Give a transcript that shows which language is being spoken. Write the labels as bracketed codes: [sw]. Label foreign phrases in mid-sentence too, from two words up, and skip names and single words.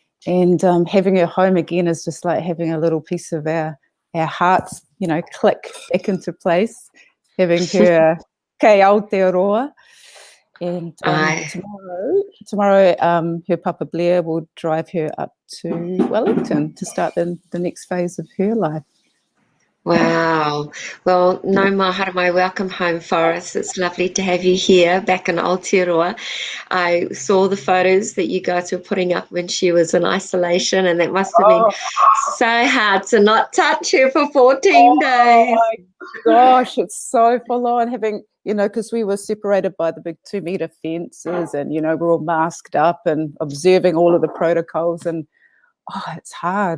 [en] And having her home again is just like having a little piece of our hearts, you know, click back into place. Having her kei Aotearoa. And tomorrow, her Papa Blair will drive her up to Wellington to start the next phase of her life. Wow. Well, [mi] no mahara mai, [en] welcome home, Forrest. It's lovely to have you here back in Aotearoa. I saw the photos that you guys were putting up when she was in isolation, and that must have been so hard to not touch her for 14 days. Oh my gosh, it's so full on having, you know, because we were separated by the big 2-meter fences, and, you know, we're all masked up and observing all of the protocols, and it's hard.